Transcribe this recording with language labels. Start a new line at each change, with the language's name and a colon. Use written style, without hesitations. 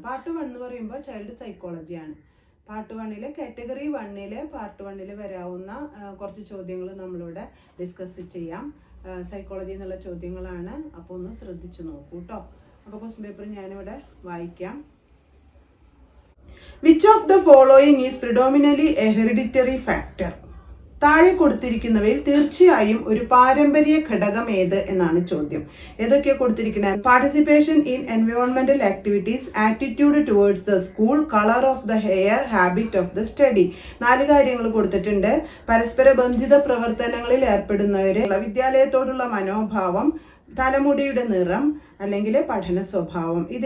Malayalam: Part 1 എന്ന് പറയുമ്പോൾ child സൈക്കോളജിയാണ്. Part 1 category 1 part 1 വരാവുന്ന കുറച്ച് ചോദ്യങ്ങൾ നമ്മളിവിടെ ഡിസ്കസ് ചെയ്യാം. സൈക്കോളജി എന്നുള്ള ചോദ്യങ്ങളാണ്. അപ്പോൾ ഒന്ന് ശ്രദ്ധിച്ചു നോക്കൂ കേട്ടോ. അപ്പോൾ ക്വസ്റ്റ്യൻ പേപ്പർ ഞാനിവിടെ വായിക്കാം.
English: Which of the following is predominantly a hereditary factor?
Malayalam: താഴെ കൊടുത്തിരിക്കുന്നവയിൽ തീർച്ചയായും ഒരു പാരമ്പര്യ ഘടകം ഏത് എന്നാണ് ചോദ്യം. ഏതൊക്കെയാണ് കൊടുത്തിരിക്കുന്നത്?
English: Participation in എൻവയോൺമെന്റൽ activities, attitude towards the school, colour of the hair, habit of the study.
Malayalam: 4 കാര്യങ്ങൾ കൊടുത്തിട്ടുണ്ട്. പരസ്പര ബന്ധിത പ്രവർത്തനങ്ങളിൽ ഏർപ്പെടുന്നവര്, വിദ്യാലയത്തോടുള്ള മനോഭാവം, തലമുടിയുടെ നിറം അല്ലെങ്കിൽ പഠന സ്വഭാവം.